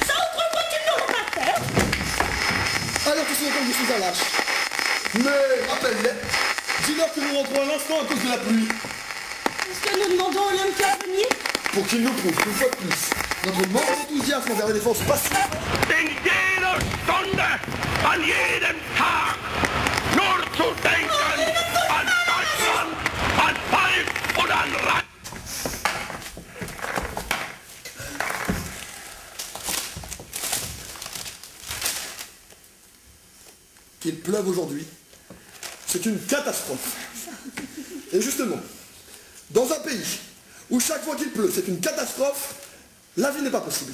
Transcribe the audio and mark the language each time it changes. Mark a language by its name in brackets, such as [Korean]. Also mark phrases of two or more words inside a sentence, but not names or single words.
[French] Ça, autrefois, tu ne l'aurais pas fait. Alors tu sais comme je suis un lâche. Mais rappelle-les, dis-leur que nous rentrons à l'instant à cause de la pluie. Est-ce que nous demandons à l'Olympia de venir? Pour qu'il nous prouve une fois de plus notre manque d'enthousiasme envers la défense passive. [German] In jeder Stunde, an jedem Tag, nur zu denken an Deutschland, an Volk und an Reich. [French] Qu'il pleuve aujourd'hui, c'est une catastrophe. Et justement, dans un pays où chaque fois qu'il pleut, c'est une catastrophe, la vie n'est pas possible.